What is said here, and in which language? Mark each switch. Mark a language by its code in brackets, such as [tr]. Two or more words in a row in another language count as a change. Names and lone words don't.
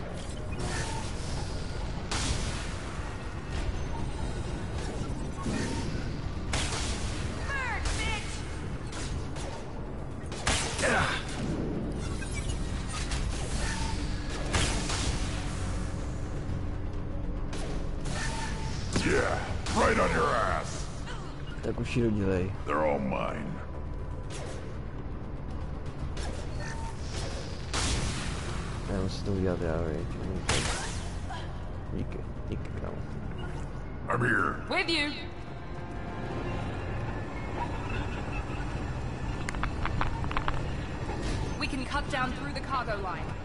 [en] Burn, bitch! Yeah, right on your ass. [cs] Tak už ji dělej. [en] They're all mine. [cs] Já musím si to udělat já, veď. Díky, díky, kámo. [en] I'm here. With you. We can cut down through the cargo line.